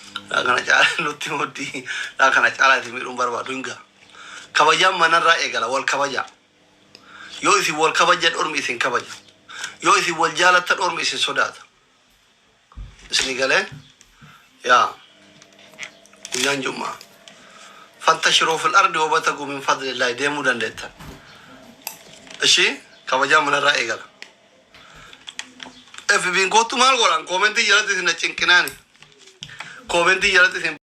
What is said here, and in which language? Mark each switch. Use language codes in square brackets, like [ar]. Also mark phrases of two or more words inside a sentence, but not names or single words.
[om] Dhaa kana caalaa nutti mudhii. Dhaa kana caalaa isin miidhuun barbaadu hin ga'a. Kabajaan manarraa eegala, wal kabajaa. Yoo isin wal kabajan, ormi isin kabaja. Yoo isin wal jaalattan, ormi isin sodaata. Isin galee? Yaa. Guyyaan Jummaa. [ar] فانتشروا في الأرض وابتغوا من فضل الله. [om] Deemuu dandeettan. Ishii, kabajaa manarraa eegala. F B kootu maal godhan? Koomentii jalatti isin na cinqinaani. Koomentii jalatti isin